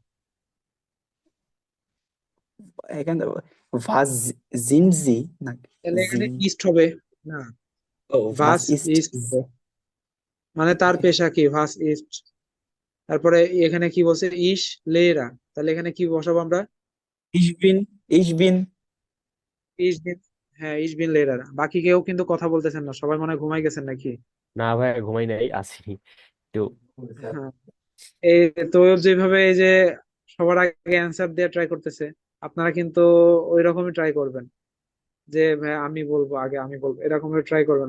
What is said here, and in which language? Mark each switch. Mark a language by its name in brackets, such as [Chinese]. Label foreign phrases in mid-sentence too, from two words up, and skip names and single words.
[Bangla] এখানে [German] was sind Sie [Bangla] না, তাহলে এখানে জিন, ইস্ট হবে না, ও ভাস ভাস ইস্ট, ইস্ট হবে। মানে তার পেশা কি, [German] was ist. [Bangla] তারপরে এখানে কি বলছে, [German] ich Lehrer, [Bangla] তাহলে এখানে কি বসাবো আমরা? [German] Ich bin, ich bin, ich bin, ja ich bin Lehrer. [Bangla] বাকি কেউ কিন্তু কথা বলতেছেন না, সবাই মনে হয় ঘুমাই গেছেন নাকি? না ভাই, ঘুমাই নাই, আছি একটু। হ্যাঁ, এই তো যেভাবে এই যে সবার আগে অ্যান্সার দিয়ে ট্রাই করতেছে, আপনারা কিন্তু ওই রকমই ট্রাই করবেন, যে ভাই আমি বলবো আগে, আমি বলবো, এরকম ট্রাই করবেন।